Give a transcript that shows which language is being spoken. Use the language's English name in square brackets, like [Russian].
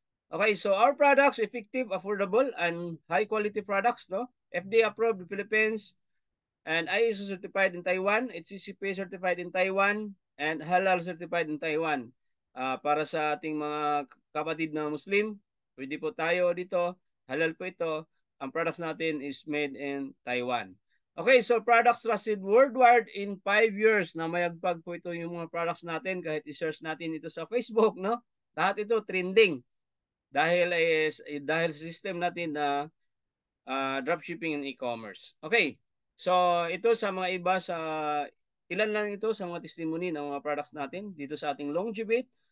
[English] Okay, so our products, effective, affordable, and high quality products, no? FDA approved in Philippines, and ISO certified in Taiwan, HCCP certified in Taiwan, and Halal certified in Taiwan. [Filipino] Para sa ating mga kapatid na Muslim, pwede po tayo dito, halal po ito. [English] Ang products natin is made in Taiwan. Okay, so products trusted worldwide in 5 years. [Filipino] Na mayagpag po ito yung mga products natin kahit i-search natin ito sa Facebook, no? Lahat ito trending dahil dahil system natin na dropshipping and e-commerce. Okay. So ito sa mga iba sa ilan lang ito sa mga testimony ng mga products natin dito sa ating Longevit.